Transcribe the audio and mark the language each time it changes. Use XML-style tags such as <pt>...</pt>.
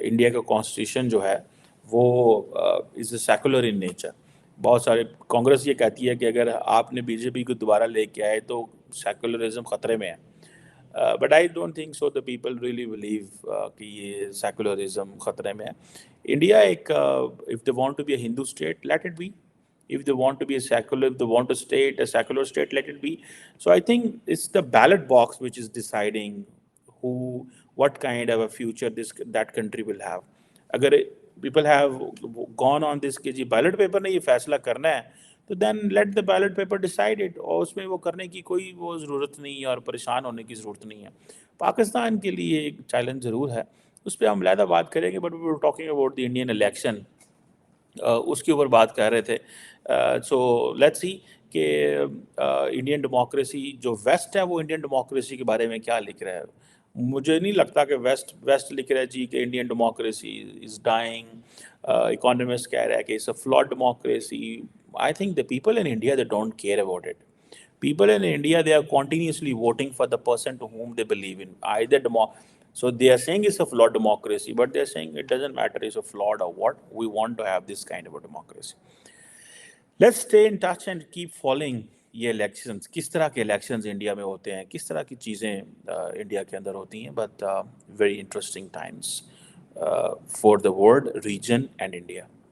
<en>India</en> <ur>کا</ur> <en>constitution</en> <ur>جو ہے وہ</ur> <en>Is a secular in nature.</en> <ur>بہت سارے کانگریس یہ کہتی ہے کہ اگر آپ نے بی جے پی کو دوبارہ لے کے آئے تو سیکولرزم خطرے میں ہے.</ur> <en>but I don't think so the people really believe</en> <ur>کہ یہ سیکولرزم خطرے میں ہے. انڈیا ایک</ur> <en>if they want to be a Hindu state, let it be. If they want to be a secular, if they want to stay a secular state, let it be. So I think it's the ballot box which is deciding what kind of a future that country will have.</en> <ur>اگر</ur> <en>people have gone on this</en> <ur>کہ جی ballot paper نے یہ فیصلہ کرنا ہے, تو</ur> <en>then let the ballot paper decide it.</en> <ur>اور اس میں وہ کرنے کی کوئی وہ ضرورت نہیں ہے اور پریشان ہونے کی ضرورت نہیں ہے. پاکستان کے لیے ایک چیلنج ضرور ہے, اس پہ ہم علیحدہ بات کریں گے.</ur> <en>but we were talking about the Indian election,</en> <ur>اس کے اوپر بات کر رہے تھے.</ur> <en>so let's see</en> <ur>کہ انڈین ڈیموکریسی جو ویسٹ ہے وہ انڈین ڈیموکریسی کے بارے میں کیا لکھ رہا ہے. مجھے نہیں لگتا کہ ویسٹ لکھ رہا ہے جی کہ Indian democracy</ur> <en>Is dying.</en> <ur>Economist کہہ رہا ہے کہ</ur> <en>It's a flawed democracy. I think the people in India, they don't care about it. People in India, they are continuously voting for the person to whom they believe in. So they are saying it's a flawed democracy, but they are saying it doesn't matter it's a flawed or what. We want to have this kind of a democracy. Let's stay in touch and keep following</en> <ur>یہ elections, کس طرح کے elections India میں ہوتے ہیں، کس طرح کی چیزیں انڈیا کے اندر ہوتی ہیں.</ur> <en>But very interesting times for the world, region and India.</en>